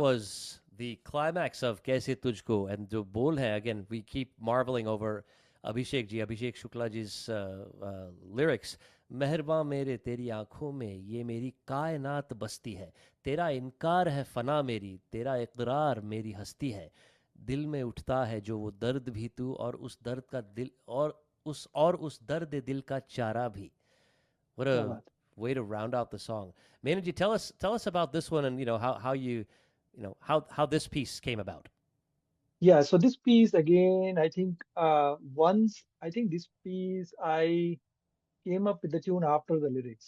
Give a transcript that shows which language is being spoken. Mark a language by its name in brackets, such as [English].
[English] was the climax of Kaise Tujhko. And the bol hai, again, we keep marveling over Abhishek Shukla ji's lyrics. [Hindi] मेहरबां मेरे तेरी आंखों में ये मेरी कायनात बसती है, तेरा इनकार है फना मेरी, तेरा इकरार मेरी हस्ती है, दिल में उठता है जो वो दर्द भी तू, और उस दर्द का दिल और उस दर्द दिल का चारा भी. [English] What [Hindi] क्या [English] a [Hindi] बात. [English] way to round out the song. Menon, tell us about this one, and how how this piece came about. Yeah, so this piece again, I think once I think this piece I came up with the tune after the lyrics.